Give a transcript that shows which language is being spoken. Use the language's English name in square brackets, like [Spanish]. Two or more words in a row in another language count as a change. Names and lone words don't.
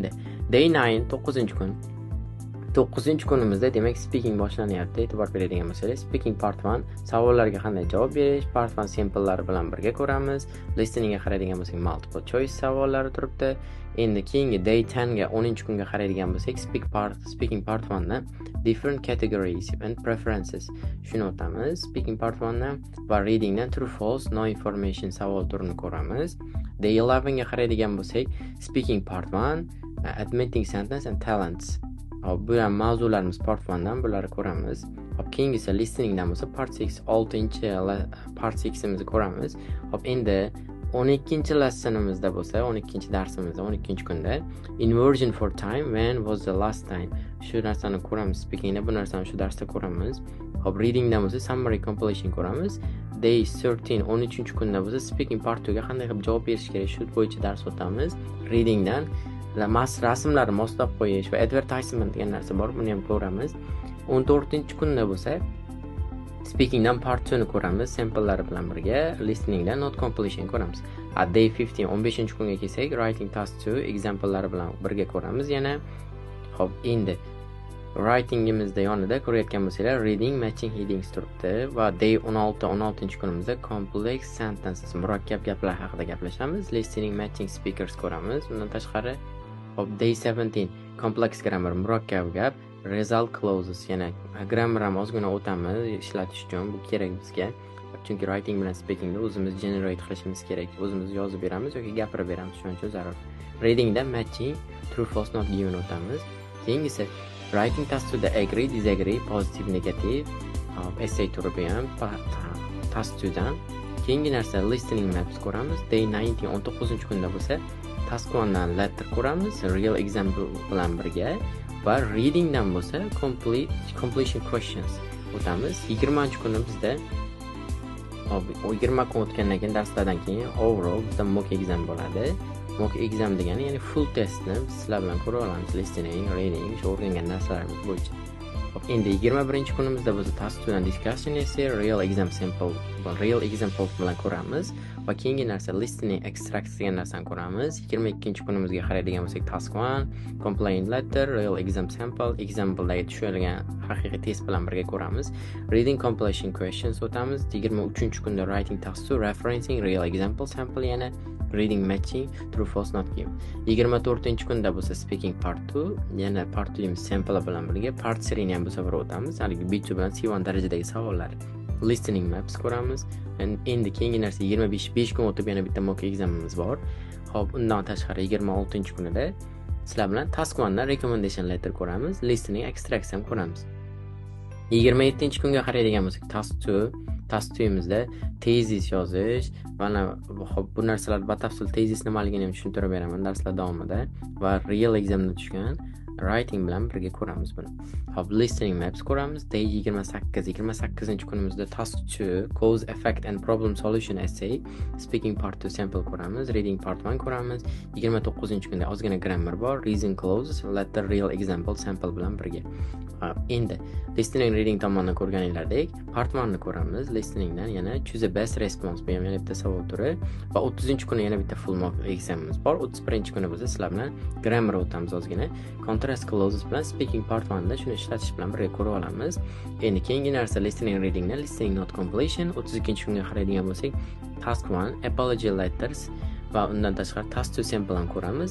[Uzbek] Xo'p, endi day 9, 9-kun. 9-kunimizda demak speaking boshlanyapti. E'tibor beradigan bo'lsangiz, [English] speaking part 1 [Uzbek] savollarga qanday javob berish, part 1 simplelari bilan birga ko'ramiz. Listeningga qaraydigan bo'lsak, [English] multiple choice [Uzbek] savollari turibdi. Endi keyingi day 10 ga 10-kunga qaraydigan bo'lsak, [English] speaking part 1 da different categories and preferences [Uzbek] shuni o'tamiz. [English] Speaking part 1 [Uzbek] da va reading dan [English] true false no information [Uzbek] savol turini ko'ramiz. Day 11 ga qaraydigan bo'lsak, [English] speaking part 1 admitting sentence and talents. [Uzbek] Bu ham mavzularimiz part 1 dan bularni ko'ramiz. Keyingisi listening dan bo'lsa part 6 part 6imizni ko'ramiz. Endi 12 lessonimizda bo'lsa, 12 darsimizda 12-kunda [English] inversion for time, when was the last time [Uzbek] shu narsani ko'ramiz. Speakingda bu narsani shu darsda ko'ramiz. Reading dan bo'lsa [English] summary completion [Uzbek] ko'ramiz. Day 13 13-kunda bo'lsa [English] speaking part 2 [Uzbek] ga qanday qilib javob berish kerak shu bo'yicha dars o'tamiz. Reading dan rasmlarni moslab qo'yish va advertisement degan narsa bor, buni ham ko'ramiz. 14-kunda bo'lsa speaking dan part 2 ni ko'ramiz, samplelari bilan birga. Listening dan [English] not completion [Uzbek] ko'ramiz. Day 15 15-kunga kelsak, [English] writing task 2 [Uzbek] examplelari bilan birga ko'ramiz yana. Endi writingimizda yonida ko'rayotgan bo'lsanglar, [English] reading matching headings [Uzbek] turibdi va day 16-kunimizda [English] complex sentences [Uzbek] murakkab gaplar haqida gaplashamiz. [English] Listening matching speakers [Uzbek] ko'ramiz. Undan tashqari day 17 [English] complex grammar [Uzbek] murakkab gap, [English] result clauses [Uzbek] yana grammar ham ozgina o'tamiz ishlatish uchun. Bu kerak bizga. Chunki writing bilan speakingda o'zimiz generate qilishimiz kerak. O'zimiz yozib beramiz yoki gapirib beramiz, shuning uchun zarur. Readingda [English] matching true false not given [Uzbek] o'tamiz. [English] Keyingisi writing task 2 da agree disagree positive negative essay [Uzbek] turi ham [English] task 2 dan. [Uzbek] Keyingi narsa [English] listening maps [Uzbek] ko'ramiz. Day 19 19-kunda bo'lsa task 1 dan letter ko'ramiz, [English] real example [Uzbek] bilan birga va reading dan bo'lsa completion questions o'tamiz. 20-kunda bizda 20 kun o'tgandan keyin darslardan keyin overall bizda [English] mock exam [Uzbek] bo'ladi. [English] Mock exam [Uzbek] degani ya'ni [English] full testni [Uzbek] sizlar bilan ko'rib olamiz. [English] Listening, reading, [Uzbek] shu o'rgangan narsalarimiz bo'yicha. Endi 21-kunimizda biz task 2 dan [English] discussion essay, real example [Uzbek] bilan ko'ramiz va keyingi narsa [English] listening extracts [Uzbek] degan narsani ko'ramiz. 22-kunimizga qaraydigan bo'lsak, [English] task 1 complaint letter, real exam exampledagi [Uzbek] tushadigan haqiqiy test bilan birga ko'ramiz. [English] Reading completion questions [Uzbek] o'tamiz. [English] 23-kunda writing task 2 referencing real example sample yana reading matching true false not given. [Uzbek] 24-kunda bo'lsa [English] speaking part 2 [Uzbek] yana part 2 sample bilan birga part 3 ni ham bu safar o'tamiz. Haligi B2 bilan C1 darajadagi savollar. [English] Listening maps [Uzbek] ko'ramiz. Endi keyingi narsa 5 kun o'tib yana bitta [English] mock examimiz [Uzbek] bor. Undan tashqari 26-kunida sizlar bilan task 1 dan [English] recommendation letter [Uzbek] ko'ramiz. [English] Listening extracts [Uzbek] ham ko'ramiz. 27-kunga qaraydigan bo'lsak, task 2imizda tezis yozish, mana bu narsalar batafsil tezis nimaligini ham tushuntirib beraman darslar davomida va [English] real examda [Uzbek] tushgan writing bilan birga ko'ramiz buni. [English] Listening maps [Uzbek] ko'ramiz. [English] Day 28-kunimizda task 2 cause effect and problem solution essay, speaking part 2 sample ko'ramiz, reading part 1 ko'ramiz. [Uzbek] 29-kunda ozgina grammar bor, [English] reason clauses, letter, real example sample bilan birga. [Uzbek] Endi [English] listening reading [Uzbek] tomonidan ko'rganinglardek part 1 ni ko'ramiz. Listeningdan yana [English] choose the best response [Uzbek] bu ham yana bitta savol turi va 30-kunda yana bitta [English] full mock examimiz [Uzbek] bor. 31-kunda bo'lsa sizlar bilan grammar o'tamiz ozgina. [English] Contrast clauses [Uzbek] bilan [English] speaking part 1 [Uzbek] da shuni ishlatish bilan birga ko'rib olamiz. Endi keyingi narsa [English] listening readingdan listening not completion. [Uzbek] 32-kunga qaraydigan bo'lsak, [English] task 1 apology letters [Uzbek] va undan tashqari [English] task 2 sample [Uzbek] ham ko'ramiz.